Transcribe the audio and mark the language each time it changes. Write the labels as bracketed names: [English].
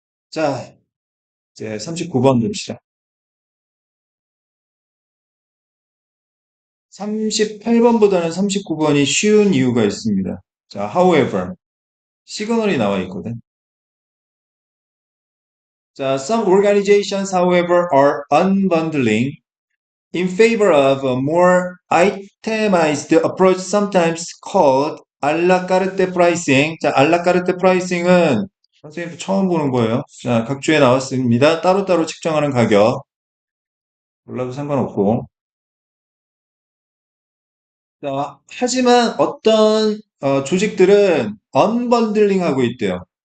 [Korean] 자, 이제 39번 봅시다. 38번보다는 39번이 쉬운 이유가 있습니다. 자, however, 시그널이 나와 있거든. [English] 자, some organizations, however, are unbundling in favor of a more itemized approach, sometimes called à la carte pricing. [Korean] 자, à la carte pricing은 선생님도 처음 보는 거예요. 자, 각주에 나왔습니다. 따로따로 책정하는 가격. 몰라도 상관없고. 자, 하지만 어떤 조직들은 언번들링 하고 있대요.